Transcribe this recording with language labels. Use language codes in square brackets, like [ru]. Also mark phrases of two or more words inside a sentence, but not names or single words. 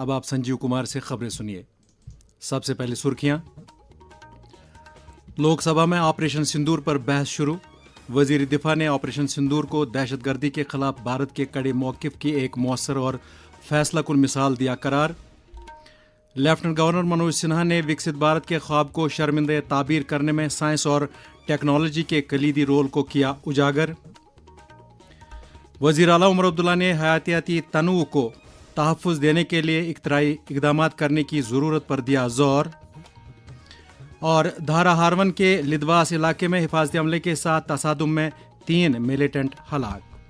[ur] اب آپ سنجیو کمار سے خبریں سنیے. سب سے پہلے سرخیاں. لوک سبھا میں آپریشن سندور پر بحث شروع. وزیر دفاع نے آپریشن سندور کو دہشت گردی کے خلاف بھارت کے کڑے موقف کی ایک مؤثر اور فیصلہ کن مثال دیا قرار. لیفٹنٹ گورنر منوج سنہا نے وکست بھارت کے خواب کو شرمندہ تعبیر کرنے میں سائنس اور ٹیکنالوجی کے کلیدی رول کو کیا اجاگر. وزیر اعلیٰ عمر عبداللہ نے حیاتیاتی تنوع کو تحفظ دینے کے لیے اختراعی اقدامات کرنے کی ضرورت پر دیا زور. اور دھارا ہارون کے لدواس علاقے میں حفاظتی عملے کے ساتھ تصادم میں 3 ملیٹنٹ ہلاک.